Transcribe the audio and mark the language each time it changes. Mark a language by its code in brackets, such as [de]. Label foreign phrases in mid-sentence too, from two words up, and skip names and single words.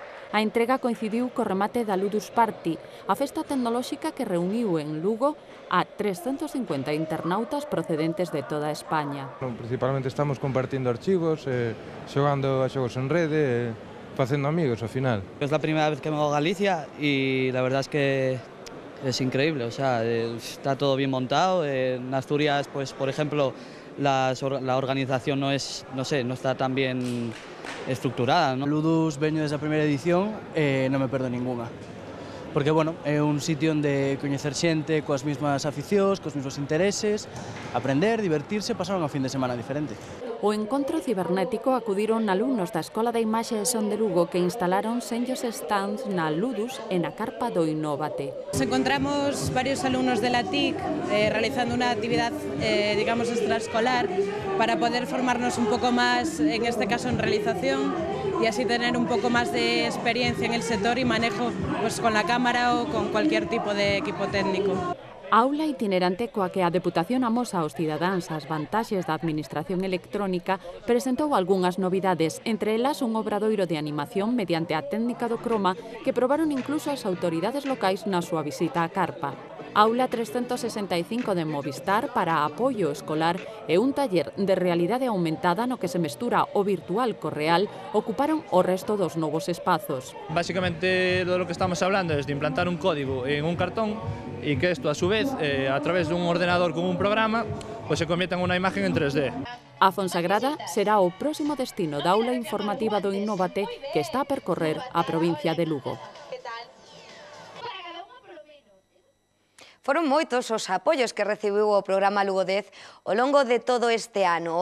[gl] A entrega coincidiu co remate da Ludus Party, a festa tecnolóxica que reuniu en Lugo a 350 internautas procedentes de toda España. Principalmente estamos compartindo archivos, xogando a xogos en rede, facendo amigos ao final. [es] Es la primera vez que vengo a Galicia y la verdad es que es increíble, o sea, está todo bien montado. En Asturias, pues por ejemplo, la organización no está tan bien estructurada, ¿no? [gl] Ludus veño desde a primeira edición e non me perdo ninguna. Porque, bueno, é un sitio onde coñecer xente coas mesmas aficións, cos mesmos intereses, aprender, divertirse, pasar unha fin de semana diferente. O encontro cibernético acudiron alumnos da Escola de Imaxe e Son de Lugo que instalaron senllos stands na Ludus e na carpa do Innovate. [es] Nos encontramos varios alumnos de la TIC realizando una actividad, digamos, extraescolar para poder formarnos un poco más, en este caso en realización, y así tener un poco más de experiencia en el sector y manejo pues, con la cámara o con cualquier tipo de equipo técnico. [gl] Aula itinerante coa que a Deputación amosa aos cidadáns as vantaxes da administración electrónica presentou algunhas novidades, entre elas un obradoiro de animación mediante a técnica do croma que probaron incluso as autoridades locais na súa visita á carpa. Aula 365 de Movistar para apoio escolar e un taller de realidade aumentada no que se mestura o virtual co real ocuparon o resto dos novos espazos. [es] Básicamente, lo que estamos hablando es de implantar un código en un cartón y que esto, a su vez, a través de un ordenador con un programa, pues se convierta en una imagen en 3D. [gl] A Fonsagrada será o próximo destino da aula informativa do Innovate que está a percorrer a provincia de Lugo. Foron moitos os apoios que recibiu o programa Lugo 10 ao longo de todo este ano.